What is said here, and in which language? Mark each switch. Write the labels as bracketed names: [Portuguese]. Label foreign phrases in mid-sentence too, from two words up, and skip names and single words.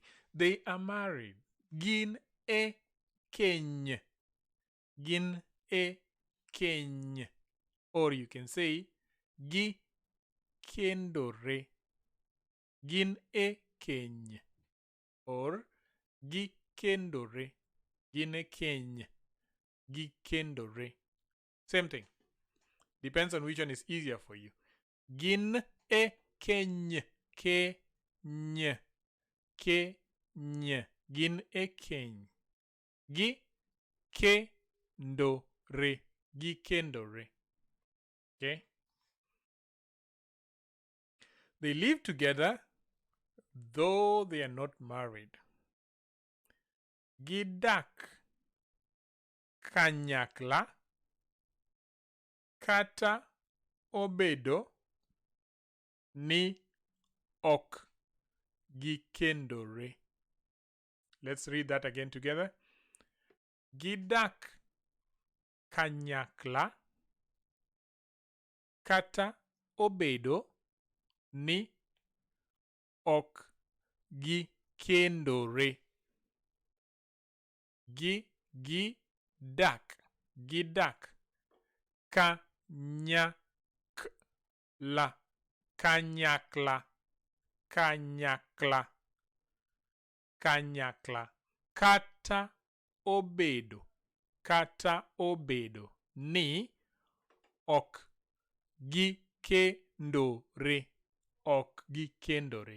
[English] They are married. [Luo (Kenya and Tanzania)] Gin e keny. Gin e keny. [English] Or you can say [Luo (Kenya and Tanzania)] gi kendore. Gin e keny. Or gi kendore. Gin e keny. Gi kendore. [English] Same thing. Depends on which one is easier for you. [Luo (Kenya and Tanzania)] Gin e keny. Keny. Keny. Gin e keny. Gi kendore. Gi kendore. [English] Okay? They live together though they are not married. [Luo (Kenya and Tanzania)] Gidak kanyakla kata obedo ni ok gikendore. [English] Let's read that again together. [Luo (Kenya and Tanzania)] Gidak kanyakla kata obedo ni ok gikendore. Gidak kanyakla kata obedo ni ok gikendore.